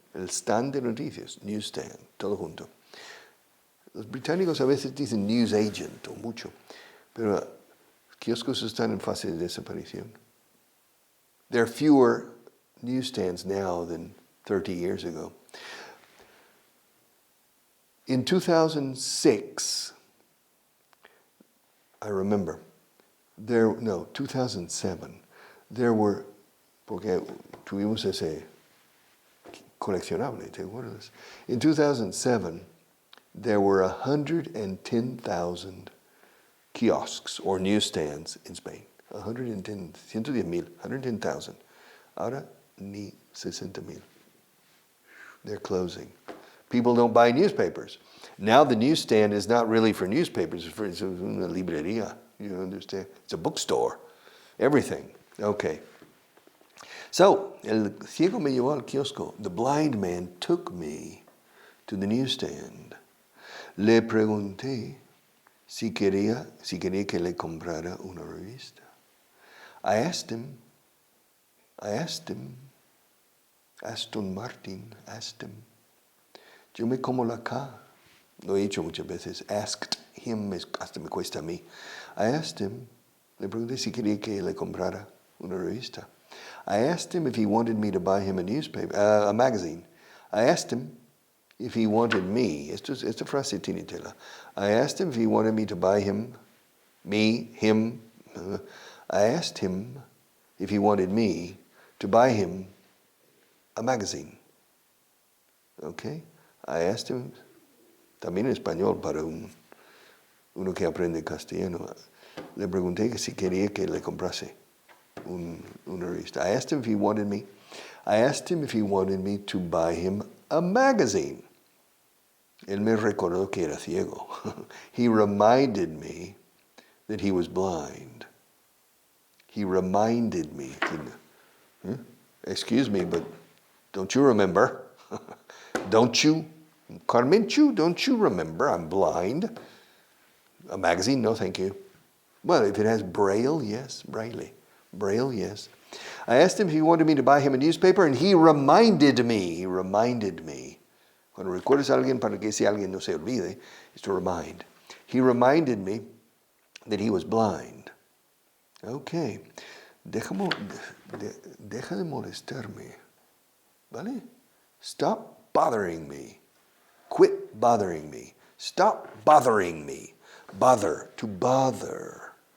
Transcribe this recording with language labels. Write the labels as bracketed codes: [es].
[es] El stand de noticias, newsstand, todo junto. Los británicos a veces dicen news agent o mucho, pero kioscos están en fase de desaparición. [en] There are fewer newsstands now than 30 years ago. In 2006, I remember, 2007, there were, [es] porque tuvimos ese coleccionable, ¿te acuerdas? [en] In 2007, there were 110,000 kiosks or newsstands in Spain. 110,000. [es] Ahora ni 60,000. [en] They're closing. People don't buy newspapers. Now the newsstand is not really for newspapers, it's [es] una librería. [en] You understand? It's a bookstore. Everything. Okay. [es] So, el ciego me llevó al kiosco. [en] The blind man took me to the newsstand. [es] Le pregunté si quería que le comprara una revista. [en] I asked him, Aston Martin asked him. [es] Yo me como la K. Lo he hecho muchas veces. [en] Asked him, [es] hasta me cuesta a mí. [en] I asked him, [es] le pregunté si quería que le comprara una revista. [en] I asked him if he wanted me to buy him a newspaper, a magazine. I asked him if he wanted me. [es] Esta frase tiene tela. [en] I asked him if he wanted me to buy him, him, I asked him if he wanted me to buy him a magazine. Okay? I asked him, [es] también en español para uno que aprende castellano. Le pregunté que si quería que le comprase una revista. [en] I asked him if he wanted me to buy him a magazine. [es] Él me recordó que era ciego. [en] He reminded me that he was blind. He reminded me. Excuse me, but don't you remember? Don't you? Carmenchu, don't you remember I'm blind? A magazine? No, thank you. Well, if it has Braille, yes. Braille, yes. I asked him if he wanted me to buy him a newspaper, and he reminded me. [es] Cuando recuerdes a alguien, para que si alguien no se olvide, [en] is to remind. He reminded me that he was blind. [es] Okay. Deja de molestarme. ¿Vale? [en] Stop bothering me. Quit bothering me. Stop bothering me. Bother. To bother.